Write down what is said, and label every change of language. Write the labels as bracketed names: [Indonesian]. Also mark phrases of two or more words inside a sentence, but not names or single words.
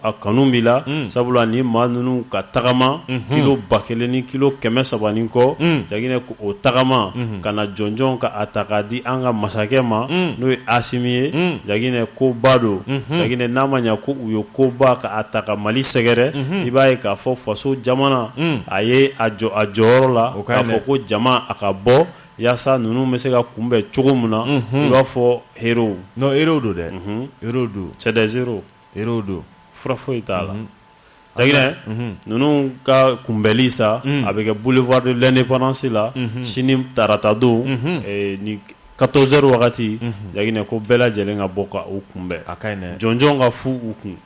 [Bambara] a kanu b'i la sabula ni maa ninnu ka tagama kilo 1000 ni kilo 300 ni kɔ Jaginɛ ko o tagama ka na jɔnjɔn ka a ta k'a di an ka masakɛ ma n'o ye Assimi ye Jaginɛ ko ba don Jaginɛ n'a ma ɲɛ ko u ye ko ba ka a ta ka Mali sɛgɛrɛ i b'a ye k'a fɔ faso jamana a ye a jɔyɔrɔ la k'a fɔ ko jama a ka bɔ yaasa ninnu bɛ se ka kunbɛn cogo min na i b'a fɔ héros non héros don dɛ héros don [French] c'est des héros [Bambara] don fura foyi t'a la Jaginɛ ninnu ka kunbɛnli sa a bɛ kɛ boulevard de l'indépendance la sini tarata don ni 14 heures wagati Jaginɛ ko bɛɛ lajɛlen ka bɔ ka u kunbɛn a ka ɲi dɛ jɔnjɔn ka fu u kun